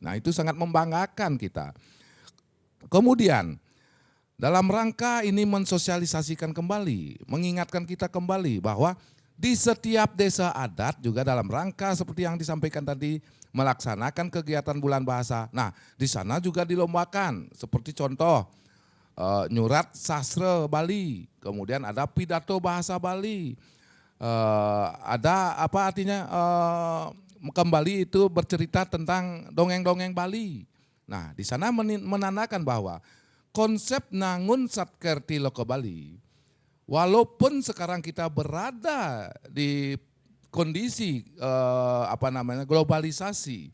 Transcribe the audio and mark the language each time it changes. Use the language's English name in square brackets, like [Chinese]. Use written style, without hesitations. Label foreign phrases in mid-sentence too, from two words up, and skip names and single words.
[Indonesian] Nah itu sangat membanggakan kita. Kemudian dalam rangka ini mensosialisasikan kembali, mengingatkan kita kembali bahwa di setiap desa adat juga dalam rangka seperti yang disampaikan tadi melaksanakan kegiatan bulan bahasa. Nah di sana juga dilombakan seperti contoh nyurat sastra Bali, kemudian ada pidato bahasa Bali, ada apa artinya kembali itu bercerita tentang dongeng-dongeng Bali. Nah, di sana menandakan bahwa konsep Nangun Satkerti Loko Bali, walaupun sekarang kita berada di kondisi globalisasi.